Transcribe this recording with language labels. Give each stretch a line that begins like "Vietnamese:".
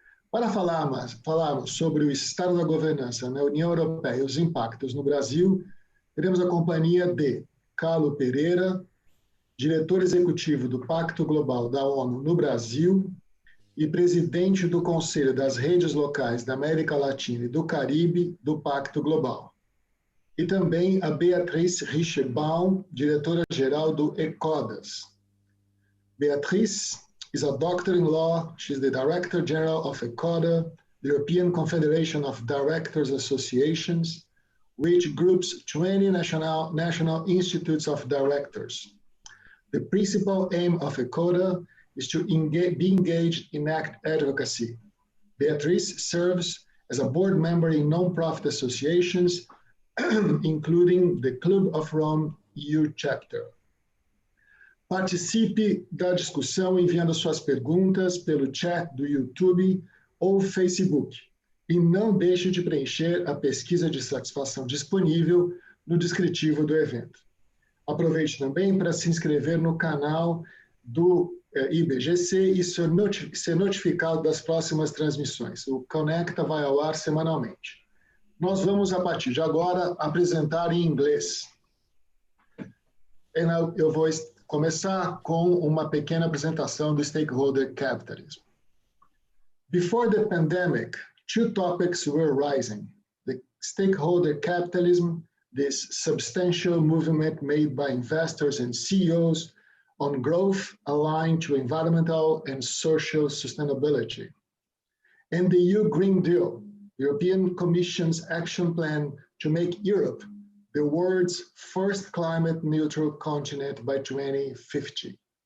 Portuguese: Para falarmos sobre o estado da governança na União Europeia e os impactos no Brasil, teremos a companhia de Carlo Pereira, diretor executivo do Pacto Global da ONU no Brasil e presidente do Conselho das Redes Locais da América Latina e do Caribe do Pacto Global. E também a Beatriz Richbaum, diretora-geral do ecoDa.
English: Beatriz is a doctor in law. She's the Director General of ecoDa, the European Confederation of Directors Associations, which groups 20 national institutes of directors. The principal aim of ecoDa is to be engaged in advocacy. Beatriz serves as a board member in non-profit associations, including the Club of Rome EU Chapter.
Portuguese: Participe da discussão enviando suas perguntas pelo chat do YouTube ou Facebook. E não deixe de preencher a pesquisa de satisfação disponível no descritivo do evento. Aproveite também para se inscrever no canal do IBGC e ser notificado das próximas transmissões. O Conecta vai ao ar semanalmente. Nós vamos, a partir de agora, apresentar em inglês. Eu vou começar com uma pequena apresentação do stakeholder capitalism.
English: Before the pandemic, two topics were rising: the stakeholder capitalism, this substantial movement made by investors and CEOs on growth aligned to environmental and social sustainability, and the EU Green Deal, European Commission's action plan to make Europe the world's first climate neutral continent by 2050.